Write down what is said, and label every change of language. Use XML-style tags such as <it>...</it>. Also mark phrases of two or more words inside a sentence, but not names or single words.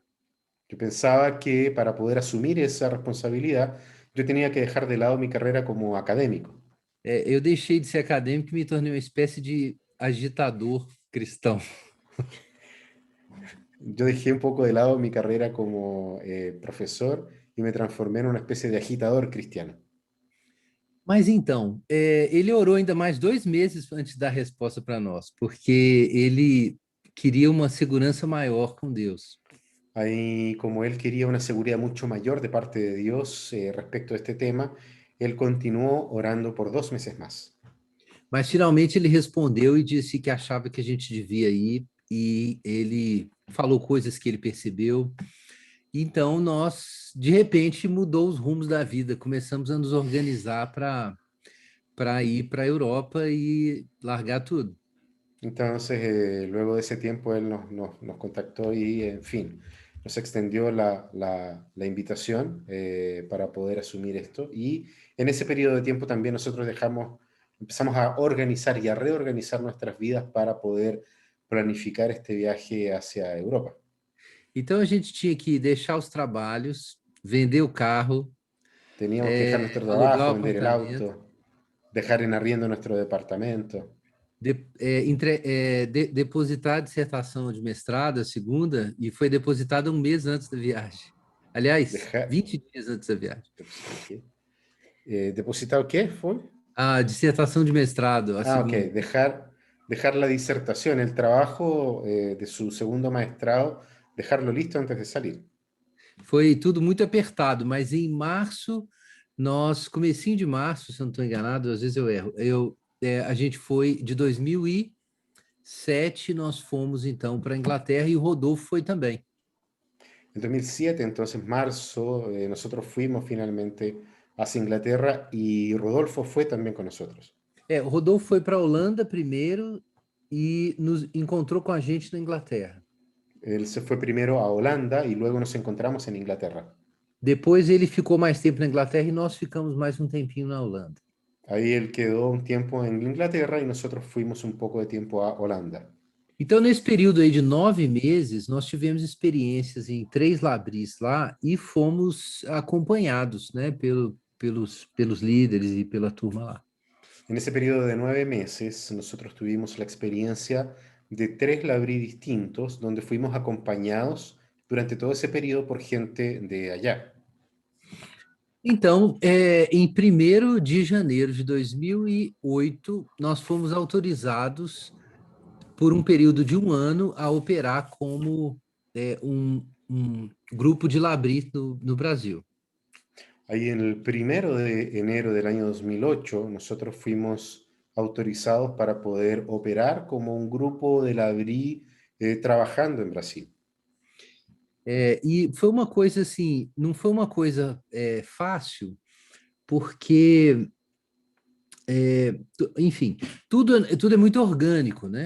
<es>Yo pensaba que para poder asumir esa responsabilidad, yo tenía que dejar de lado mi carrera como académico.</es> <pt>Eu deixei de ser acadêmico e me tornei uma espécie de agitador cristão.</pt> <es>Yo dejé un poco de lado mi carrera como profesor y me transformé en una especie de agitador cristiano.</es> <pt>Mas então, ele orou ainda mais 2 meses antes de dar resposta para nós, porque ele queria uma segurança maior com Deus.</pt> <es>Ahí, como él quería una seguridad mucho mayor de parte de Dios respecto a este tema, él continuó orando por 2 meses más.</es> <pt>Mas finalmente ele respondeu e disse que achava que a gente devia ir, e ele falou coisas que ele percebeu. Então nós, de repente, mudou os rumos da vida, começamos a nos organizar para ir para a Europa e largar tudo.</pt> <es>Entonces, luego de ese tiempo, él nos contactó y, en fin, nos extendió la invitación para poder asumir esto. Y en ese periodo de tiempo también nosotros empezamos a organizar y a reorganizar nuestras vidas para poder planificar este viaje hacia Europa.</es> <pt>Então a gente tinha que deixar os trabalhos, vender o carro,</pt> <es>Teníamos que dejar nuestro</es> <pt>alugar o</pt> <es>trabajo, vender el</es> <pt>apartamento,</pt> <es>auto, dejar en arriendo nuestro departamento,</es> <pt>depositar a dissertação de mestrado, a segunda, e foi depositada 1 mês antes da viagem. Aliás,</pt> <es>dejar...</es> <pt>20 dias antes da viagem.</pt> <es>¿Qué? ¿Depositado qué fue?</es> <pt>A dissertação de mestrado, a</pt> <es>Ah, ok,</es> <pt>segunda.</pt> <es>dejar la disertación, el trabajo de su segundo maestrado, dejarlo listo antes de salir.</es> <pt>Foi tudo muito apertado, mas em março, comecinho de março, se eu não estou enganado, às vezes eu erro, a gente foi, de 2007, nós fomos então para a Inglaterra e o Rodolfo foi também.</pt> <es>En 2007, entonces marzo, nosotros fuimos finalmente hacia Inglaterra y Rodolfo fue también con nosotros.</es> <pt>O Rodolfo foi para a Holanda primeiro e nos encontrou com a gente na Inglaterra.</pt> <es>Él se fue primero a Holanda y luego nos encontramos en Inglaterra.</es> <pt>Depois ele ficou mais tempo na Inglaterra e nós ficamos mais um tempinho na Holanda.</pt> <es>Ahí él quedó un tiempo en Inglaterra y nosotros fuimos un poco de tiempo a Holanda.</es> <pt>Então, nesse período aí de 9 meses, nós tivemos experiências em 3 labris lá e fomos acompanhados, né, pelos líderes e pela turma lá.</pt> <es>En ese periodo de 9 meses, nosotros tuvimos la experiencia de 3 labrí distintos, donde fuimos acompañados durante todo ese periodo por gente de allá.</es> <pt>Então, em 1º de janeiro de 2008, nós fomos autorizados por um período de 1 ano a operar como um grupo de labri no Brasil.</pt> <es>Ahí en el 1 de enero del año 2008, nosotros fuimos autorizados para poder operar como un grupo de labrí trabajando en Brasil.</es> <pt>E foi uma coisa assim, não foi uma coisa fácil, porque, enfim, tudo é muito orgânico, né?</pt>